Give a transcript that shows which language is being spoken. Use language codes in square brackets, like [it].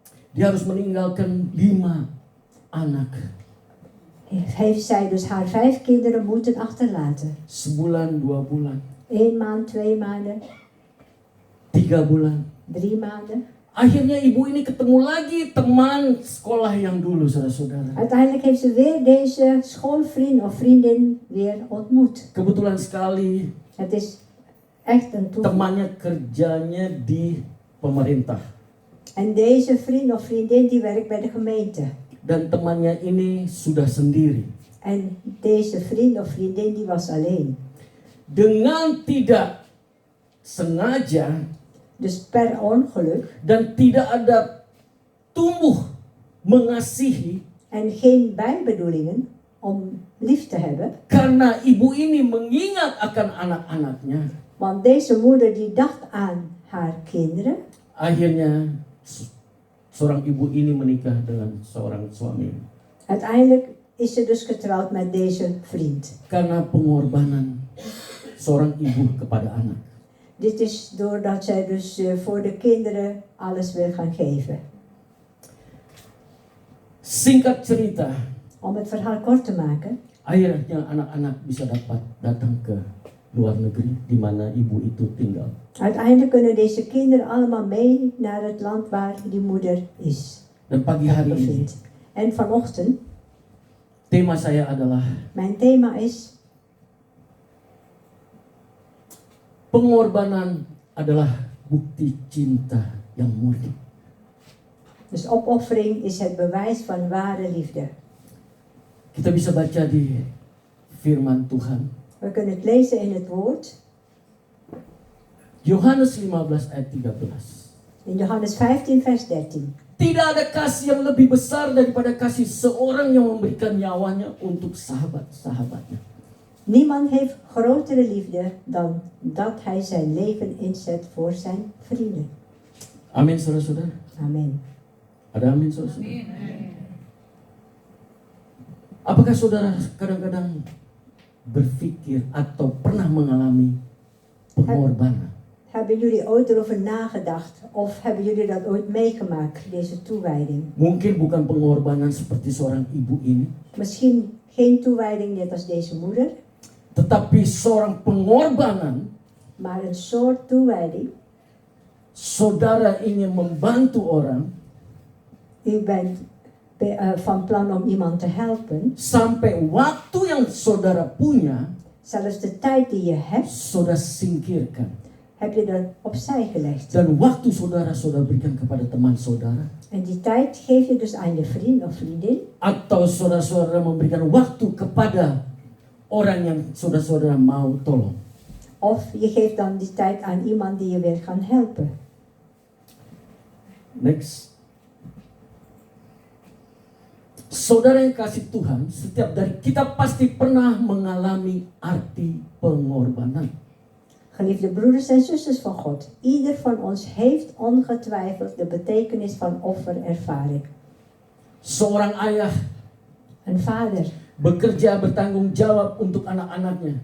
[id] dia harus meninggalkan 5 anak. [nl] heeft zij dus haar 5 kinderen moeten achterlaten. [id] Sebulan, 2 bulan, [nl] 1 maand, 2 maanden, [id] 3 bulan. [nl] 3 maanden. [id] Akhirnya ibu ini ketemu lagi teman sekolah yang dulu, saudara-saudara. [nl] Uiteindelijk heeft ze weer deze schoolvriend of vriendin weer ontmoet. [id] Kebetulan sekali [nl] Het is echt een toeval. [id] temannya kerjanya di pemerintah. [nl] En deze vriend of vriendin die werkt bij de gemeente. [id] Dan temannya ini sudah sendiri. [nl] En deze vriend of vriendin die was alleen. [id] Dengan tidak sengaja, [nl] Dus per ongeluk. [id] Dan tidak ada tumbuh mengasihi [nl] En geen bijbedoelingen om lief te hebben. [id] karena ibu ini mengingat akan anak-anaknya. [nl] Want deze moeder die dacht aan haar kinderen. [id] Akhirnya seorang ibu ini menikah dengan seorang suami. [nl] Uiteindelijk is ze dus getrouwd met deze vriend. [id] Karena pengorbanan seorang ibu kepada anak. [nl] Dit is doordat zij dus voor de kinderen alles wil gaan geven. [id] Singkat cerita, [nl] Om het verhaal kort te maken. [id] akhirnya anak-anak bisa dapat datang ke luar negeri di mana ibu itu tinggal. [nl] Uiteindelijk kunnen deze kinderen allemaal mee naar het land waar die moeder is. [id] Dan pagi hari ini [nl] Bevindt. En vanochtend, [id] tema saya adalah [nl] mijn thema is: [id] pengorbanan adalah bukti cinta yang murni. [nl] dus opoffering is het bewijs van ware liefde. [id] Kita bisa baca di firman Tuhan. [nl] We kunnen het lezen in het woord. [id] Yohanes 15 ayat 13. [nl] In Johannes 15 vers 13. [id] Tidak ada kasih yang lebih besar daripada kasih seorang yang memberikan nyawanya untuk sahabat-sahabatnya. [nl] Niemand heeft grotere liefde dan dat hij zijn leven inzet voor zijn vrienden. [id] Amin, saudara-saudara. [nl] Amen. [id] Ada amin, saudara-saudara? Apakah saudara kadang-kadang berpikir atau pernah mengalami pengorbanan? [nl] Hebben jullie ooit erover nagedacht? Of hebben jullie dat ooit meegemaakt, deze toewijding? [id] Mungkin bukan pengorbanan seperti seorang ibu ini, [nl] Misschien geen toewijding net als deze moeder, [id] tetapi seorang pengorbanan. [nl] maar een soort toewijding. [id] Saudara ingin membantu orang [nl] U bent van plan om iemand te helpen. [id] sampai waktu yang saudara punya, [nl] Zelfs de tijd die je hebt, [id] saudara singkirkan. [nl] heb je er opzij gelegd. [id] Dan waktu saudara berikan kepada teman saudara. [nl] En die tijd geef je dus aan je vriend of vriendin. [id] Atau saudara-saudara memberikan waktu kepada orang yang saudara-saudara mau tolong. [nl] Of je geeft dan die tijd aan iemand die je wil gaan helpen. [en] Next. [id] Saudara yang kasih Tuhan, setiap dari kita pasti pernah mengalami arti pengorbanan. [nl] Geliefde broeders en zusters van God, ieder van ons heeft ongetwijfeld de betekenis van offer ervaren. [id] Seorang ayah [nl] Een vader [id] bekerja bertanggung jawab untuk anak-anaknya.